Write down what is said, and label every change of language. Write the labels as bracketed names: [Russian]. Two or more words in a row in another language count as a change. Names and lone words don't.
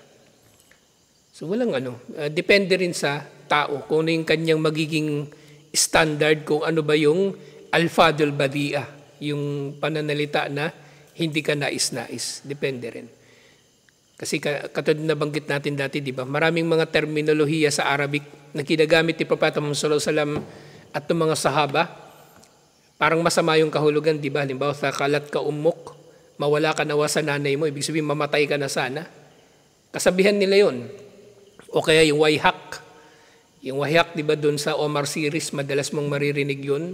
[Filipino] So walang depende rin sa tao kung ano yung kanyang magiging standard, kung ano ba yung [Arabic] ألفاظ بذيئة, [Filipino] yung pananalita na hindi ka nais-nais. Depende rin. Kasi katulad na banggit natin dati, di ba? Maraming mga terminolohiya sa Arabic na ginagamit ni Propeta Muhammad [Arabic] صلى الله عليه وسلم [Filipino] at ng mga sahaba. Parang masama yung kahulugan, di ba? Halimbawa, [Arabic] ثكلتك أمك, [Filipino] mawala ka nawa sa nanay mo, ibig sabihin mamatay ka na sana. Kasabihan nila yon. O kaya yung wayhak. Yung wayhak, di ba, doon sa Omar series, madalas mong maririnig yun.